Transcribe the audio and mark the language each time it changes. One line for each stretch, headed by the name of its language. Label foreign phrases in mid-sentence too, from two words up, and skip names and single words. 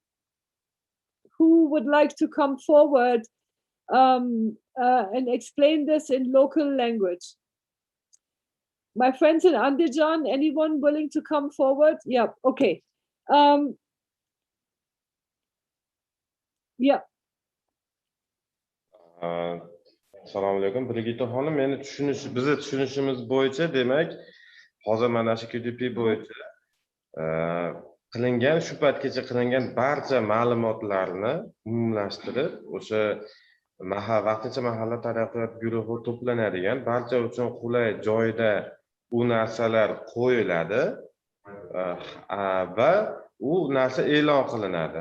English: Who would like to come forward and explain this in local language. My friends in Andijan, anyone willing to come forward? Yeah, okay. Yeah.
Uzbek: Assalomu alaykum. Brigita xonim, meni bizni tushunishimiz bo'yicha, demak, hozir mana shu QDP bo'yicha qilingan, shu paytgacha qilingan barcha ma'lumotlarni umumlashtirib, o'sha vaqtincha mahalla taraqqiyot guruhi to'planadigan, barcha uchun qulay joyda u narsalar qo'yiladi va u narsa e'lon qilinadi.